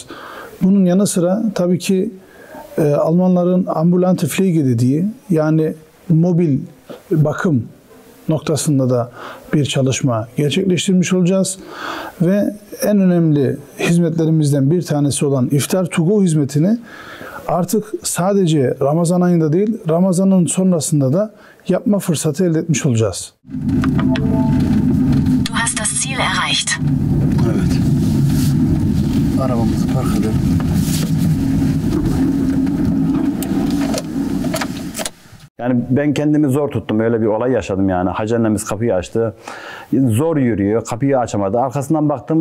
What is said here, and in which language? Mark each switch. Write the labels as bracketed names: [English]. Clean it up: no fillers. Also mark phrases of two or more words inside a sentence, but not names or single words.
[Turkish] Bunun yanı sıra tabii ki Almanların [German] ambulante Pflege [Turkish] dediği yani mobil bakım noktasında da bir çalışma gerçekleştirmiş olacağız. Ve en önemli hizmetlerimizden bir tanesi olan İftar to Go hizmetini artık sadece Ramazan ayında değil, Ramazan'ın sonrasında da yapma fırsatı elde etmiş olacağız. [German] Du hast das Ziel erreicht. [Turkish] Evet. Arabamızı park edelim. Yani ben kendimi zor tuttum. Öyle bir olay yaşadım yani. Hacı annemiz kapıyı açtı. Zor yürüyor. Kapıyı açamadı. Arkasından baktım.